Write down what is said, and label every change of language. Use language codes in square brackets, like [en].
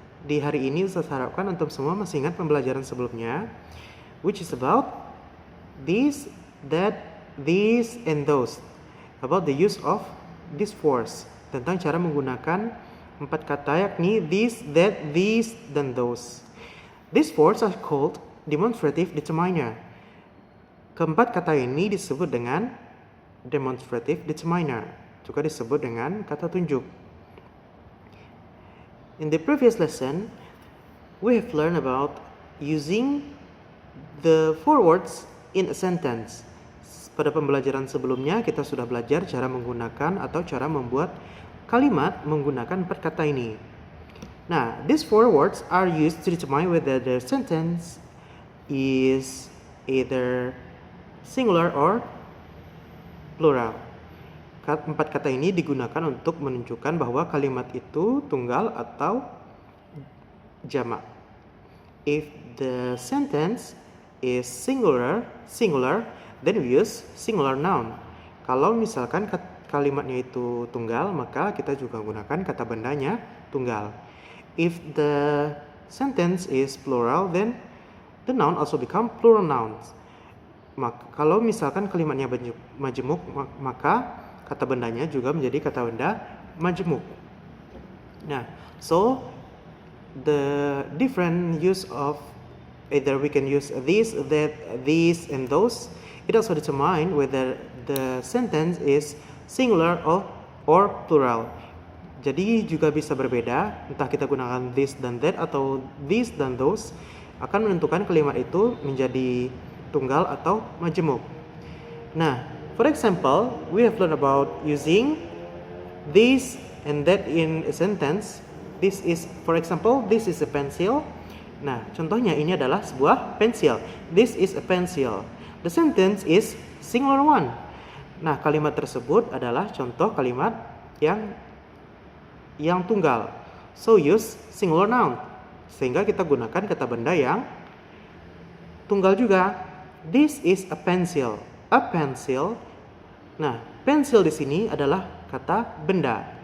[id] Di hari ini Ustaz harapkan antum semua masih ingat pembelajaran sebelumnya, [en] which is about this, that, these, and those. About the use of these fours, [id] tentang cara menggunakan 4 kata, yakni this, that, these, dan those. [en] These fours are called demonstrative determiner. [id] Keempat kata ini disebut dengan demonstrative determiner, juga disebut dengan kata tunjuk. [en] In the previous lesson, we have learned about using the four words in a sentence. [id] Pada pembelajaran sebelumnya kita sudah belajar cara menggunakan atau cara membuat kalimat menggunakan 4 kata ini. [en] Nah, these four words are used to determine whether the sentence is either singular or plural. [id] 4 kata ini digunakan untuk menunjukkan bahwa kalimat itu tunggal atau jamak. [en] If the sentence is singular, then we use singular noun. [id] Kalau misalkan kalimatnya itu tunggal, maka kita juga gunakan kata bendanya tunggal. [en] If the sentence is plural, then the noun also become plural nouns. [id] Kalau misalkan kalimatnya majemuk, maka kata bendanya juga menjadi kata benda majemuk. [en] Nah, so the different use of either we can use this, that, these, and those. It also determine whether the sentence is singular or plural. [id] Jadi juga bisa berbeda, entah kita gunakan this dan that atau these dan those, akan menentukan kalimat itu menjadi tunggal atau majemuk. [en] Nah, for example, we have learned about using this and that in a sentence. This is, for example, this is a pencil. [id] Nah, contohnya ini adalah sebuah pensil. [en] This is a pencil. The sentence is singular one. [id] Nah, kalimat tersebut adalah contoh kalimat yang tunggal. [en] So use singular noun. [id] Sehingga kita gunakan kata benda yang tunggal juga. [en] This is a pencil. A pencil. [id] Nah, pensil di sini adalah kata benda.